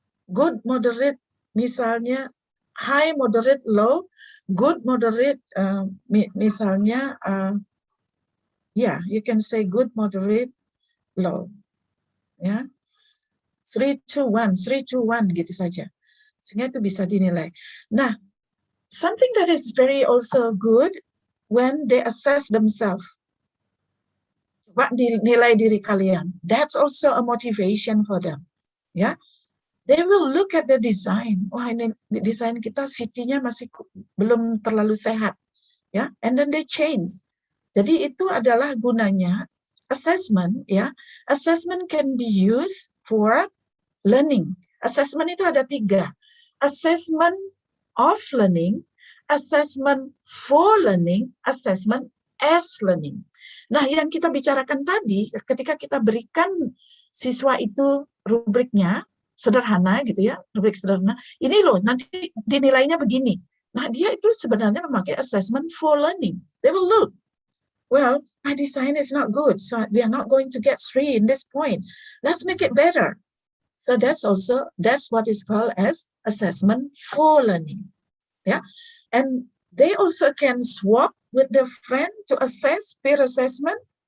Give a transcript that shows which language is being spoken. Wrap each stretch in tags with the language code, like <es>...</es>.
<en>Good, moderate,</en> <id>misalnya</id> <en>high, moderate, low. Good, moderate,</en> <id>misalnya,</id> <en>you can say good, moderate, low.</en> <id>Ya, 3, 2, 1, 3, 2, 1 gitu saja. Sehingga itu bisa dinilai.</id> <en>Nah, something that is very also good when they assess themselves.</en> <id>Coba dinilai diri kalian.</id> <en>That's also a motivation for them. Ya, they will look at the design.</en> <id>Wah, ini desain kita city-nya masih belum terlalu sehat. Ya,</id> <en>and then they change.</en> <id>Jadi itu adalah gunanya assessment.</id> <en>Ya, assessment can be used for learning. Assessment</en> <id>itu ada</id> <en>3. Assessment of learning, assessment for learning, assessment as learning.</en> <id>Nah, yang kita bicarakan tadi, ketika kita berikan siswa itu rubriknya, sederhana gitu ya, rubrik sederhana, ini loh, nanti dinilainya begini. Nah, dia itu sebenarnya memakai assessment for learning.</id> <en>They will look, well, my design is not good, so we are not going to get 3 in this point. Let's make it better. So that's what is called as assessment for learning. Yeah, and they also can swap with their friend to assess peer assessment.</en>